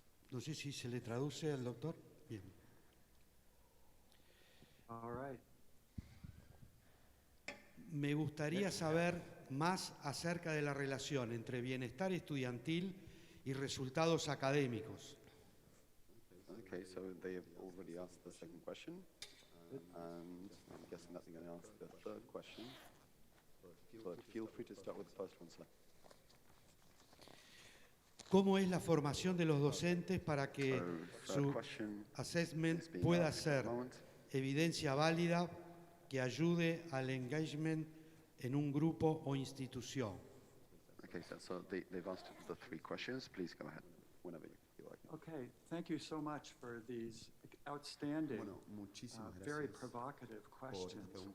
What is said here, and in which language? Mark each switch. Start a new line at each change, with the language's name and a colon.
Spanish: No sé si se le traduce al doctor. Bien. Me gustaría saber más acerca de la relación entre bienestar estudiantil y resultados académicos.
English: Okay, so they have already asked the second question, and I'm guessing that they're going to ask the third question. But feel free to start with the first one, sir.
Spanish: ¿Cómo es la formación de los docentes para que su assessment pueda ser evidencia válida que ayude al engagement en un grupo o institución?
English: Okay, so they've asked the 3 questions. Please go ahead whenever you like. Okay, thank you so much for these outstanding, very provocative questions.